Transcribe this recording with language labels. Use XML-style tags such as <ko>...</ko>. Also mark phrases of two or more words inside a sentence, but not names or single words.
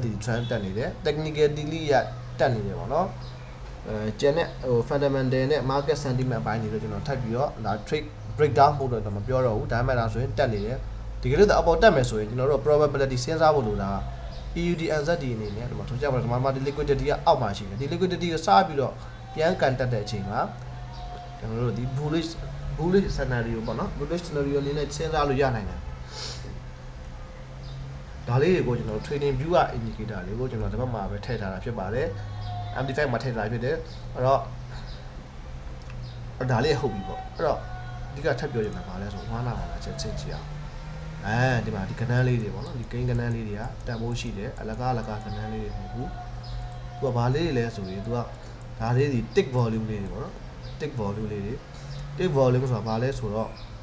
<my>ဒီ trend တက်နေတယ် technically ရတက်နေတယ်ပေါ့နော်ကျန်တဲ့ဟို fundamental နဲ့</my> <en>market sentiment</en> <my>အပိုင်းတွေတော့ကျွန်တော်ထပ်ပြီးတော့ဒါ</my> <en>trade breakdown</en> <my>ပို့ တော့မပြောတော့ဘူးဒါမှမဟုတ်ဆိုရင်တက်နေတယ်ဒီကလေးတော့အပေါ်တက်မယ်ဆိုရင်ကျွန်တော်တို့ probability စဉ်းစားဖို့လိုတာ</my> <en>AUD asset</en> <my>ဒီအနေနဲ့ဒီမှာဆိုကြပါတော့ဒီမှာဒီ liquidity ကအောက်မှာရှိတယ်ဒီ liquidity ကိုစားပြီးတော့ပြန်ကန်တက်တဲ့အချိန်မှာကျွန်တော်တို့ဒီ</my> <en>bullish scenario</en> <my>ပေါ့နော်</my> <en>bullish scenario</en> <my>အနေနဲ့စဉ်းစားလို့ရနိုင်တယ်ဒါလေးတွေကိုကျွန်တော် trading view က indicator တွေကိုကျွန်တော်ဒီဘက်မှာပဲထည့်ထားတာဖြစ်ပါတယ် MT5 မှာထည့်ထားတာဖြစ်တယ်အဲ့တော့ ဒါလေးဟုတ်ပြီပေါ့အဲ့တော့အဓိကထပ်ပြောချင်တာပါလဲဆိုဝါနာပါလားချက်ချင်းကြည့်အောင်ဒီမှာဒီကဏ္ဍလေးတွေပေါ့နော်ဒီကိန်းကဏ္ဍလေးတွေကတန်ဖိုးရှိတယ်အလကားကဏ္ဍလေးတွေမဟုတ်ဘူးသူကဘာလေးတွေလဲဆိုရင်သူကဒါလေးဒီ</my> <en>tick volume</en> <my>လေးတွေပေါ့နော်</my> <en>tick volume</en> <my>လေးတွေ</my> <en>tick volume</en> <my>ဆိုတာဘာလဲဆိုတော့</my>